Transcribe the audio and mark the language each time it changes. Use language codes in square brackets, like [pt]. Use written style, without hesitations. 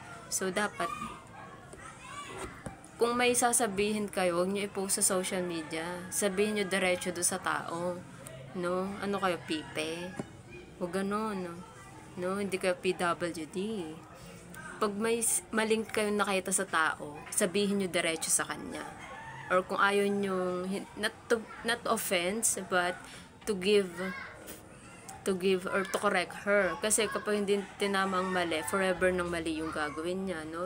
[tl] So, dapat, kung may sasabihin kayo, huwag nyo i-post sa social media. Sabihin nyo diretso doon sa tao. No? Ano kayo, pipe? Huwag ganon. No? Hindi kayo PWD. Pag may maling kayo nakita sa tao, sabihin nyo diretso sa kanya. [en] Or [tl] kung ayaw nyo, [en] not offense, but to give or to correct her. [tl] Kasi kapag hindi tinama ang mali, forever nang mali yung gagawin niya, no?